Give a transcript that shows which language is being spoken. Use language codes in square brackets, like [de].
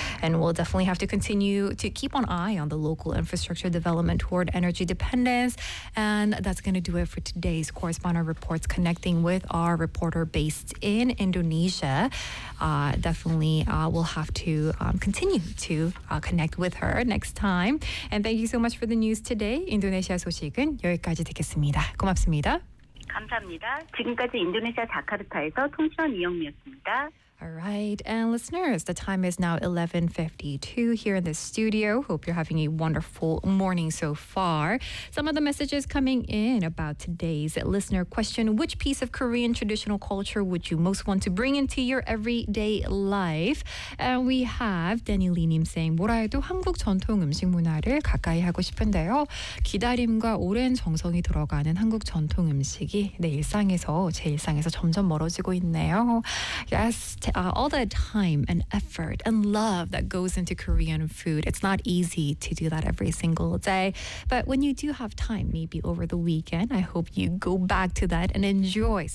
[en] And we'll definitely have to continue to keep an eye on the local infrastructure development toward energy dependence. And that's going to do it for today's Correspondent Reports, connecting with our reporter based in Indonesia. We'll have to continue to connect with her next time. And thank you so much for the news today. [ko] 인도네시아 소식은 여기까지 듣겠습니다. 고맙습니다. 감사합니다. 지금까지 인도네시아 자카르타에서 통신원 이영미였습니다. [en] All right, and listeners, the time is now 11:52 here in the studio. Hope you're having a wonderful morning so far. Some of the messages coming in about today's listener question: which piece of Korean traditional culture would you most want to bring into your everyday life? And we have Danny Lee Nim saying, [ko] 뭐라해도 한국 전통 음식 문화를 가까이 하고 싶은데요. 기다림과 오랜 정성이 들어가는 한국 전통 음식이 내 일상에서 제 일상에서 점점 멀어지고 있네요. [en] Yes. all the time and effort and love that goes into Korean food. It's not easy to do that every single day. But when you do have time, maybe over the weekend, I hope you go back to that and enjoy some